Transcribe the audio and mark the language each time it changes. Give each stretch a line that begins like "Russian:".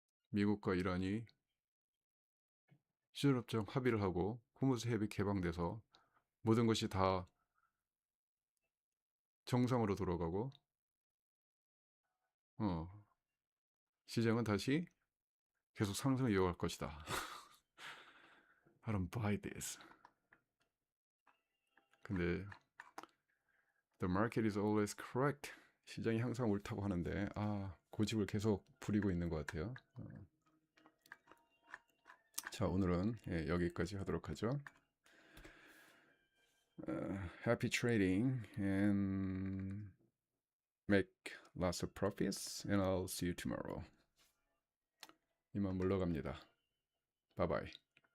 Korean: 미국과 이란이 시절협정 합의를 하고 호무즈 해협이 개방돼서 모든 것이 다 정상으로 돌아가고 어, 시장은 다시 계속 상승을 이어갈 것이다.
English: I don't buy this. 근데 the market is always correct.
Korean: 시장이 항상 옳다고 하는데 고집을 계속 부리고 있는 것 같아요. 자, 오늘은 여기까지 하도록 하죠.
English: Happy trading and make lots of profits and I'll see you tomorrow.
Korean: 이만 물러갑니다.
English: Bye bye.